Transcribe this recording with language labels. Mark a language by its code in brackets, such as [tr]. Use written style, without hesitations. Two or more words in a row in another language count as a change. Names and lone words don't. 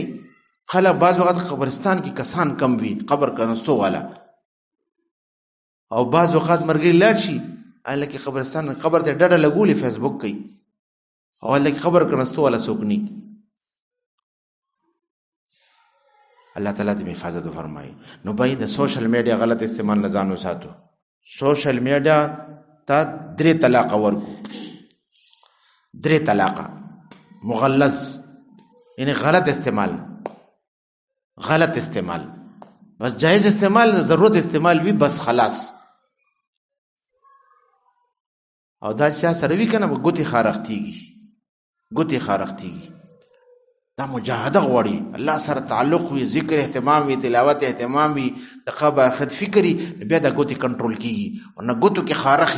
[ps] خلک بعض وخت قبرستان کې کسان کم وي، قبر کنستو والا، او بعض وخت مرګي لاړ شي الکه قبرستان قبر ته ډډه لګولې فیسبوک کوي، او الکه قبر کنستو والا سوکني. الله تعالی دې حفاظت فرمایي. نو باید د [en] social media [ps] غلط استعمال نه ځان وساتو. [en] social media [ps] ته 3 طلاق ورکو، 3 طلاق مغلظ، یعنی غلط استعمال بس جائز استعمال، ضرورت استعمال وی بس خلاص. او دا چا سره وی کنه ګوتی خارختيږي، دا مجاهده غوړي، الله سره تعلق وي، ذکر اهتمام وي، تلاوت اهتمام وي، د قبر خد فکری بیا دا ګوتی کنټرول کیږي او نه ګوتو کې خارخي.